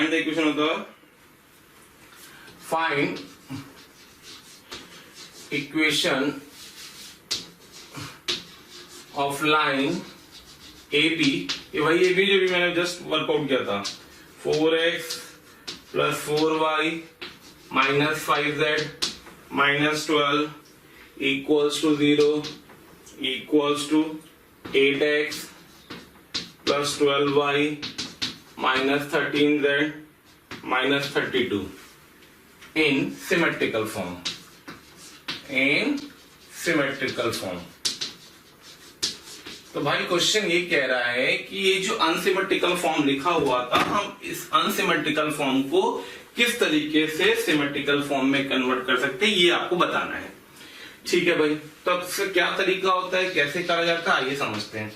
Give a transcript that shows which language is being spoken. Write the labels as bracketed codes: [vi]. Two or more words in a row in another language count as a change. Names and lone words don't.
[en] find the equation [hi] होता है, [en] find equation of line AB. [hi] ये वही AB जो भी मैंने [en] just workout [hi] किया था, [en] 4x plus 4y minus 5z minus 12 equals to 0 equals to 8x plus 12y minus 13z minus 32 in symmetrical form। in symmetrical form। [hi] तो भाई क्वेश्चन ये कह रहा है कि ये जो [en] unsymmetrical form [hi] लिखा हुआ था, हम इस [en] unsymmetrical form [hi] को किस तरीके से [en] symmetrical form [hi] में कन्वर्ट कर सकते हैं, ये आपको बताना है। ठीक है भाई, तो अब इसका क्या तरीका होता है, कैसे करा जाता है, आइए समझते हैं।